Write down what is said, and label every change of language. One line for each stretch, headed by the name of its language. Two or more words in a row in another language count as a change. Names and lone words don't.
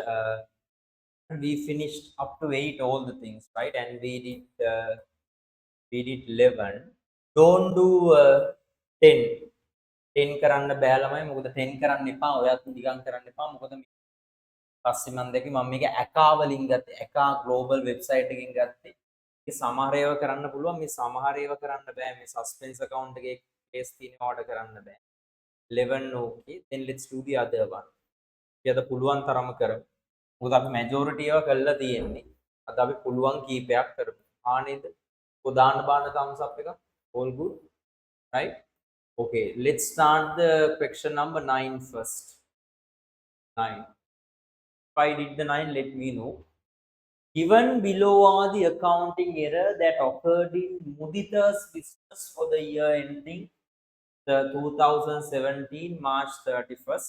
English: We finished up to 8 all the things, right? And we did 11. Don't do 10.
Sinhala: 10 කරන්න බෑ ළමයි. මොකද 10 කරන්න එපා. ඔයත් නිකන් කරන්න එපා. මොකද පස්සේ මම දැක්කේ මම මේක ඇකා වලින් ගත්තේ. ඇකා
English: global website
Sinhala: එකකින් ගත්තේ. ඒ සමහර ඒවා කරන්න පුළුවන්. මේ සමහර ඒවා කරන්න බෑ. මේ
English: suspense account
Sinhala: එකේ කේස් තියෙන ඕඩර් කරන්න බෑ.
English: 11 okay. Then let's do the other one.
Sinhala: අපි අද පුළුවන් තරම කරමු. මොකද අපි majority ඒවා කරලා තියෙන්නේ. අද අපි පුළුවන් කීපයක් කරමු. ආනේද? කොදාන්න බාන
English: thumbs up
Sinhala: එක.
English: All good. Right? Okay, let's start the question number 9 first. 9. If I did the 9, let me know. Given below are the accounting error that occurred in Mudita's business for the year ending the 2017 March 31st.